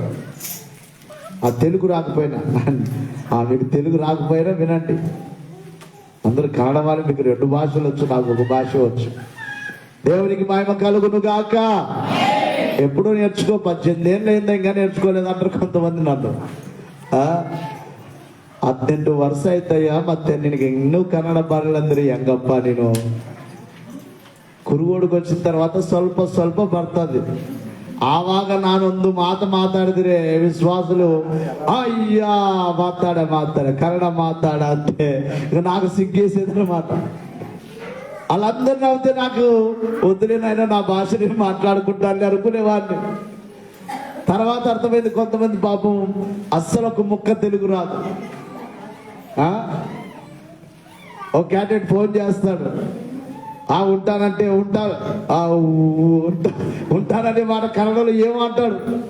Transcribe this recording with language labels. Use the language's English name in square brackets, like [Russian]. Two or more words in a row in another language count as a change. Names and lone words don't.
[Telugu] ఆ తెలుగు రాకపోయినా, మీకు తెలుగు రాకపోయినా వినండి. అందరూ కన్నడ వాళ్ళు, మీకు 2 భాషలు వచ్చు, నాకు 1 భాష వచ్చు. దేవునికి మహిమ కలుగును గాక. ఎప్పుడూ నేర్చుకో, 18 ఏళ్ళు అయిందా ఇంకా నేర్చుకోలేదు అంటారు కొంతమంది. [Kannada] నన్ను 18 ವರ್ಷ ಆಯ್ತಯ್ಯ, ಮತ್ತೆ ನಿನಗೆ ಇನ್ನೂ ಕನ್ನಡ ಬರಲ್ಲಂದ್ರೆ ಹೆಂಗಪ್ಪ ನೀನು? ಕುರುಗೋಡಿಗೆ [Telugu] వచ్చిన తర్వాత [Kannada] ಸ್ವಲ್ಪ ಸ್ವಲ್ಪ ಬರ್ತದೆ. ಆವಾಗ ನಾನೊಂದು ಮಾತು ಮಾತಾಡಿದ್ರೆ ವಿಶ್ವಾಸಲು ಅಯ್ಯ ಮಾತಾಡ ಕನ್ನಡ ಮಾತಾಡ ಅಂತೆ [Telugu] నాకు సిగ్గేసేదని మాట. వాళ్ళందరినీ అవుతే నాకు వద్దులేనైనా నా భాషని మాట్లాడుకుంటాను అనుకునేవాడిని. తర్వాత అర్థమైంది, కొంతమంది పాపం అస్సలు ఒక ముక్క తెలుగు రాదు. ఒక క్యాండిడేట్ ఫోన్ చేస్తాడు, ఉంటానంటే ఉంటాననే మాట కన్నడలో ఏమంటాడు?